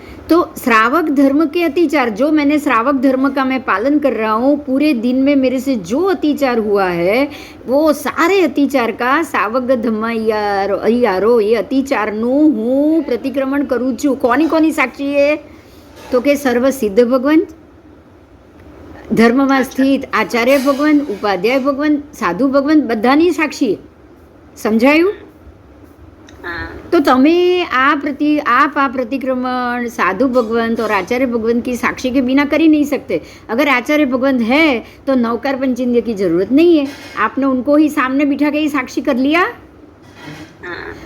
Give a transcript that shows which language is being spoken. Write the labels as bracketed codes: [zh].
[hi] तो श्रावक धर्म के अतिचार, जो मैंने श्रावक धर्म का मैं पालन कर रहा हूँ, पूरे दिन में मेरे से जो अतिचार हुआ है वो सारे अतिचार का सावक धम्म अय्यारो, ये अतिचारનું [gu] હું પ્રતિક્રમણ કરું છું. કોની સાક્ષી છે? તો કે સર્વ સિદ્ધ ભગવંત, ધર્મમાં સ્થિત આચાર્ય ભગવંત, ઉપાધ્યાય ભગવંત, સાધુ ભગવંત, બધાની સાક્ષી. સમજાયું? [hi] हाँ तो [gu] તમે [hi] आप प्रतिक्रमण साधु भगवंत और आचार्य भगवंत की साक्षी के बिना कर ही नहीं सकते। अगर आचार्य भगवंत है तो नवकार पंचेंद्रिय की जरूरत नहीं है, आपने उनको ही सामने बिठा के ही साक्षी कर लिया। हाँ